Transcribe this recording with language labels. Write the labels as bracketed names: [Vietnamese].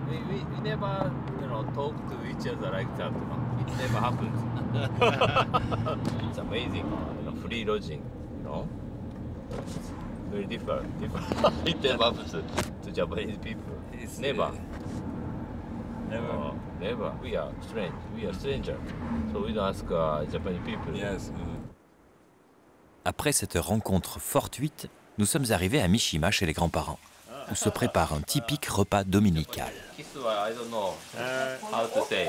[English] We never, talk to each other like that. It never happens. It's amazing. Free lodging, It's very different. It never happens to Japanese people. It's, Never. Never. Never. We are strange. We are stranger. So we don't ask Japanese people. Yes. [French] Après cette rencontre fortuite, nous sommes arrivés à Mishima chez les grands-parents, où se prépare un typique repas dominical. [English] Kiss, I don't know how to say.